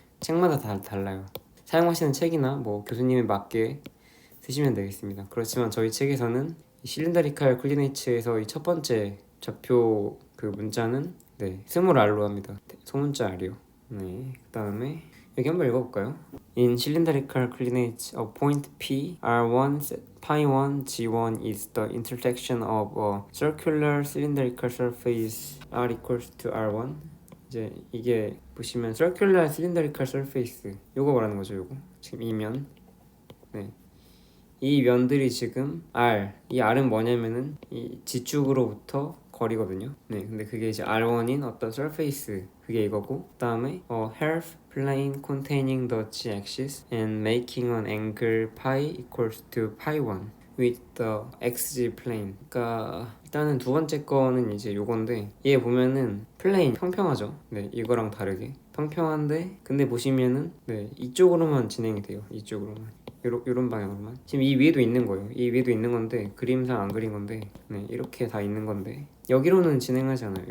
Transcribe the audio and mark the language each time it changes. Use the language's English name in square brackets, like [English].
[Korean] 책마다 다 달라요. 사용하시는 책이나 뭐 교수님에 맞게 쓰시면 되겠습니다. 그렇지만 저희 책에서는 실린더리칼 콜리네이츠에서 이 첫 번째 좌표 문자는 스몰 R로 합니다. 소문자 R이요. 네, 그 다음에 여기 한번 읽어볼까요? [English] In cylindrical coordinates of point P, R1, pi1, G1 is the intersection of a circular cylindrical surface R equals to R1. [Korean] 이제 이게 보시면 circular cylindrical surface 요거 말하는 거죠. 요거 지금 이면 이 면들이 지금 이 R은 뭐냐면은 이 지축으로부터 거리거든요. 근데 그게 이제 R1인 어떤 [English] surface [Korean] 그게 이거고, 그 다음에 [English] half plane containing the z-axis and making an angle pi equals to pi1 with the xg plane. [Korean] 그러니까 일단은 두 번째 거는 이제 요건데, 얘 보면은 플레인 평평하죠. 이거랑 다르게 평평한데, 근데 보시면은 이쪽으로만 진행이 돼요. 이쪽으로만. 요런 방향으로만. 지금 이 위에도 있는 거예요. 이 위에도 있는 건데 그림상 안 그린 건데, 이렇게 다 있는 건데 여기로는 진행하지 않아요.